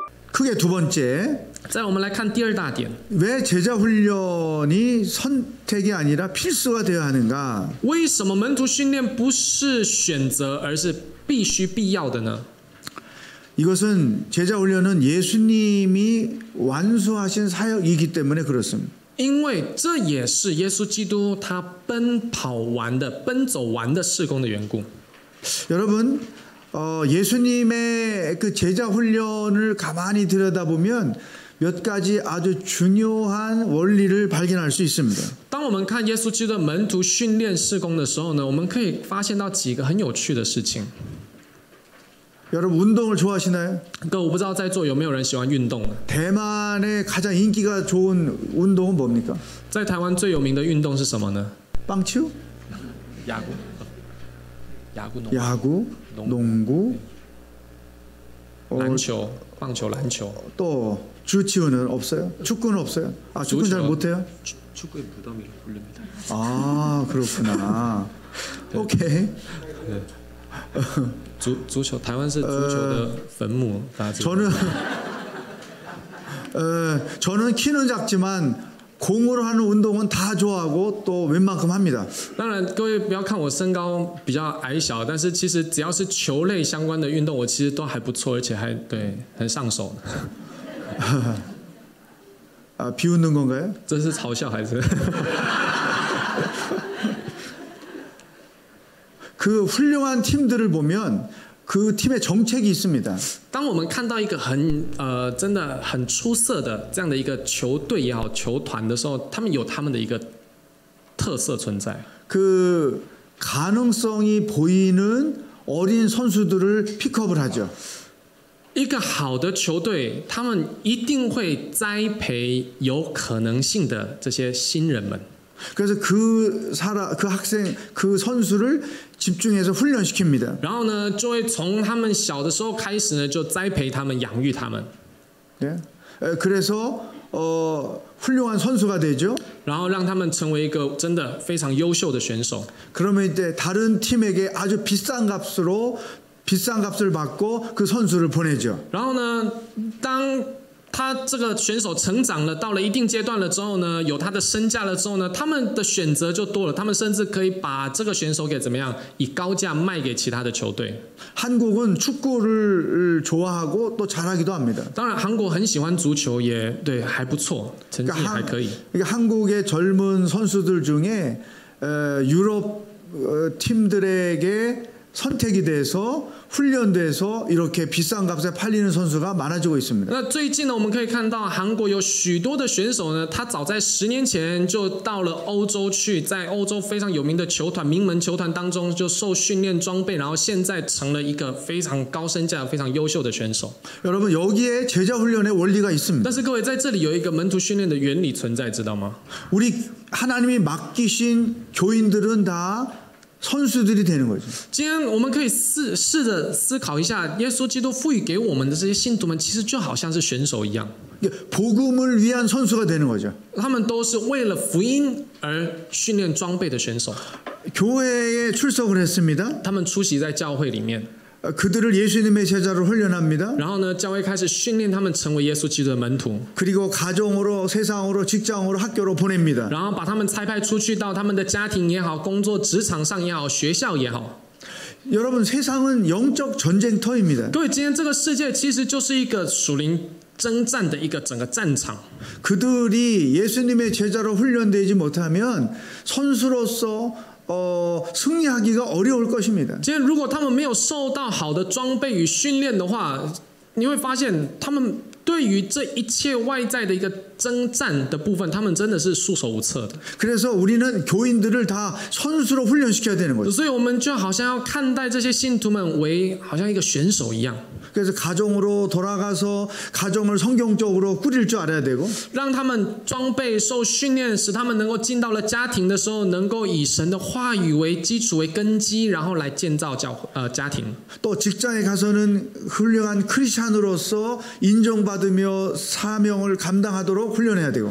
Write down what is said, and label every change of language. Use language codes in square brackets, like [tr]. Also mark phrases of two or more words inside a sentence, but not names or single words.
[ko] 크게 두 번째. [zh] 再来我们来看第二大点， [ko] 왜 제자 훈련이 선택이 아니라 필수가 되어야 하는가? [zh] 为什么门徒训练不是选择，而是必须必要的呢？ [ko] 이것은 제자 훈련은 예수님이 완수하신 사역이기 때문에 그렇습니다. [zh] 因为这也是耶稣基督他奔走完的事工的缘故。 [ko] 여러분, 예수님의 그 제자 훈련을 가만히 들여다보면 몇 가지 아주 중요한 원리를 발견할 수 있습니다. [zh] 当我们看耶稣基督的门徒训练事工的时候呢，我们可以发现到几个很有趣的事情。 [ko] 여러분 운동을 좋아하시나요? [zh] 各位，我不知道在座有没有人喜欢运动的？ [ko] 대만의 가장 인기가 좋은 운동은 뭡니까? [zh] 在台湾最有名的运动是什么呢？ [ko] 빵치우? 야구, 야구, 농구, [zh] 篮球、棒球、篮球。 [ko] 또 주치우는 없어요? 축구는 없어요? 아, 축구는 잘 못해요? 축구의 무덤이라고 부릅니다. 아, 그렇구나. 오케이. 네. [zh] 足球，台湾是足球的坟墓。 [ko] 저는 키는 작지만 공으로 하는 운동은 다 좋아하고 또 웬만큼 합니다. [zh] 当然，各位不要看我身高比较矮小，但是其实只要是球类相关的运动，我其实都还不错，而且还对很上手。 [ko] 아, 비웃는 건가요? [zh] 这是嘲笑还是？ [ko] 그 훌륭한 팀들을 보면 그 팀의 정책이 있습니다. [zh] 当我们看到一个真的很出色的这样的一个球队也好，球团的时候，他们有他们的一个特色存在。 [ko] 그 가능성이 보이는 어린 선수들을 픽업을 하죠. [zh] 一个好的球队，他们一定会栽培有可能性的这些新人们。 [ko] 그래서 그 학생, 그 선수를 집중해서 훈련시킵니다. [zh] 然后呢，就会从他们小的时候开始呢，就栽培他们、养育他们。 [ko] 예? 그래서 훌륭한 선수가 되죠. [zh] 然后让他们成为一个真的非常优秀的选手。 [ko] 그러면 이제 다른 팀에게 아주 비싼 값을 받고 그 선수를 보내죠. [zh] 然后呢，当他这个选手成长了，到了一定阶段了之后呢，有他的身价了之后呢，他们的选择就多了，他们甚至可以把这个选手给怎么样，以高价卖给其他的球队。 [ko] 한국은 축구를 좋아하고 또 잘하기도 합니다. [zh] 当然，韩国很喜欢足球，也对还不错，成绩也还可以。 [ko] 그러니까 한국의 젊은 선수들 중에 유럽 팀들에게 선택이 돼서 훈련돼서 이렇게 비싼 값에 팔리는 선수가 많아지고 있습니다. [zh] 那最近呢，我们可以看到韩国有许多的选手呢，他早在10年前就到了欧洲去，在欧洲非常有名的球团、名门球团当中就受训练装备，然后现在成了一个非常高身价、非常优秀的选手。 [ko] 여러분 여기에 제자 훈련의 원리가 있습니다. [zh] 但是各位在这里有一个门徒训练的原理存在，知道吗？ [ko] 우리 하나님이 맡기신 교인들은 다 선수들이 되는 거죠. [zh] 今天我们可以试着思考一下，耶稣基督赋予给我们的这些信徒们，其实就好像是选手一样， [ko] 복음을 위한 선수가 되는 거죠. [zh] 他们都是为了福音而训练装备的选手。 [ko] 교회에 출석을 했습니다. [zh] 他们出席在教会里面， [ko] 그들을 예수님의 제자로 훈련합니다. [zh] 然后呢，教会开始训练他们成为耶稣基督的门徒， [ko] 그리고 가정으로, 세상으로, 직장으로, 학교로 보냅니다. [zh] 然后把他们差派出去到他们的家庭也好、工作职场上也好、学校也好。 [ko] 여러분 세상은 영적 전쟁터입니다. [zh] 各位，今天这个世界其实就是一个属灵征战的一个整个战场。 [ko] 그들이 예수님의 제자로 훈련되지 못하면 선수로서 승리하기가 어려울 것입니다. [zh] 今天如果他们没有受到好的装备与训练的话，你会发现他们对于这一切外在的一个征战的部分，他们真的是束手无策的。 [ko] 그래서 우리는 교인들을 다 선수로 훈련시켜야 되는 거죠. [zh] 所以我们就好像要看待这些信徒们为好像一个选手一样。 [ko] 그래서 가정으로 돌아가서 가정을 성경적으로 꾸릴 줄 알아야 되고 [zh] 让他们装备受训练，使他们能够进到了家庭的时候，能够以神的话语为基础为根基，然后来建造家庭。 [ko] 또 직장에 가서는 훌륭한 크리스찬으로서 인정받으며 사명을 감당하도록 훈련해야 되고